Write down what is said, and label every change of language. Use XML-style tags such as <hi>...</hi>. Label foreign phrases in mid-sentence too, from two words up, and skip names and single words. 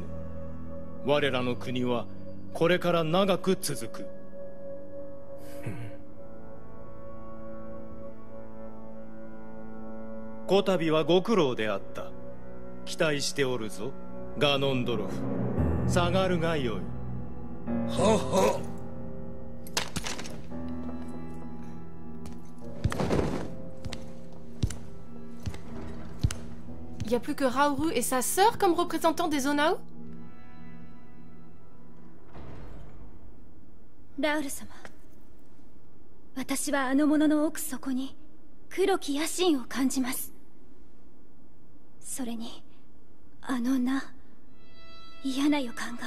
<ja>我らの国はこれから長く続く。こたびはご苦労であった。期待しておるぞガノンドロフ。下がるがよい。はは。</ja> <fr>Il n'y a plus que Raoru et sa sœur comme représentants des Zonao?</fr> <ja>ラウル様、私はあの者の奥底に黒き野心を感じます。それにあの嫌な予感が。</ja>